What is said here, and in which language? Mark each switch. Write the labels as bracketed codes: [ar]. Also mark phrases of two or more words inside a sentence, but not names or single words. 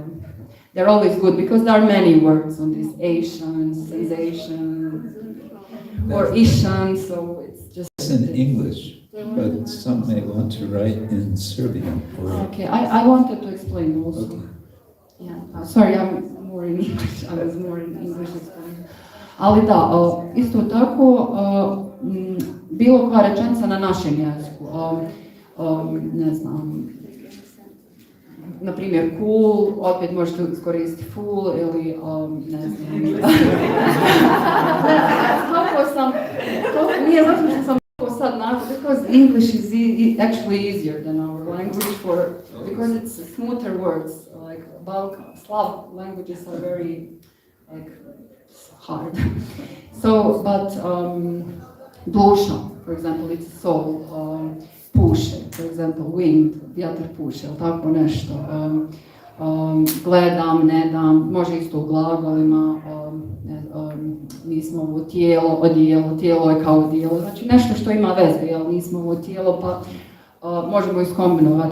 [en] They're always good because there are many words on this: Asian, sensation, or Ishan, so it's just... It's in English, but some may want to write in Serbian. Or... Okay, I wanted to explain also. Okay. Yeah, sorry, I'm more in English. I was more in English explaining. [bs] Ali da, isto tako, bilo koja rečenica na našem jeziku. Ne znam, na primjer cool, opet možete iskoristiti full ili ne znam. Nije zato što sam sad naučila, [en] because English is actually easier than our language because it's smoother words. Like Slav languages are very hard. So, but duša, for example, it's soul. Puše, for example, wind, [bs] vjetar puše, ili tako nešto. Gledam, ne dam, može isto u glagolima, nismo ovo tijelo, odijelo, tijelo je kao odijelo, znači nešto što ima veze, jel, nismo ovo tijelo, pa možemo iskombinovati.